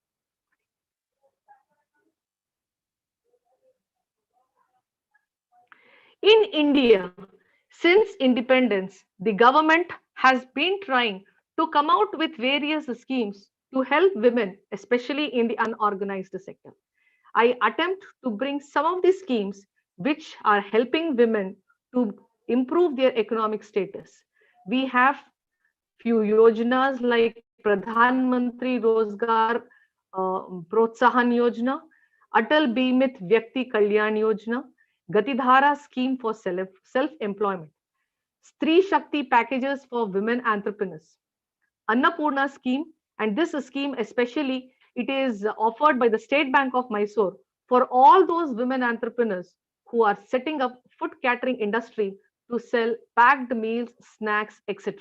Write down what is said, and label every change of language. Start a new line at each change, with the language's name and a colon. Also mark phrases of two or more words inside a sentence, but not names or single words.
English: In India, since independence, the government has been trying to come out with various schemes to help women, especially in the unorganized sector. I attempt to bring some of the schemes which are helping women to improve their economic status. We have few yojanas like Pradhan Mantri Rozgar Protsahan Yojana, Atal Bimit Vyakti Kalyan Yojana, Gatidhara scheme for self-employment, Stree Shakti packages for women entrepreneurs, Annapurna scheme, and this scheme especially it is offered by the State Bank of Mysore for all those women entrepreneurs who are setting up food catering industry to sell packed meals, snacks, etc.